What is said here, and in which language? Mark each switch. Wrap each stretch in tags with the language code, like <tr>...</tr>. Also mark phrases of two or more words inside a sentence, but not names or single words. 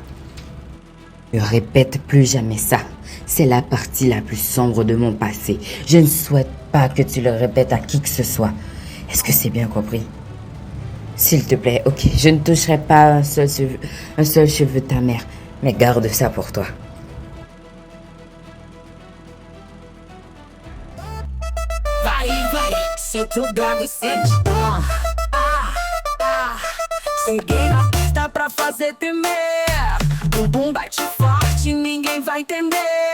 <fr>Ne répète plus jamais ça. C'est la partie la plus sombre de mon passé. Je ne souhaite pas que tu le répètes à qui que ce soit. Est-ce que c'est bien compris? S'il te plaît, ok, je ne toucherai pas un seul cheveu de ta mère, mais garde ça pour toi.</fr> <pt>Vai, senta o grave e sente. Cheguei na pista pra fazer tremer. Bumbum bate forte, ninguém vai entender.</pt>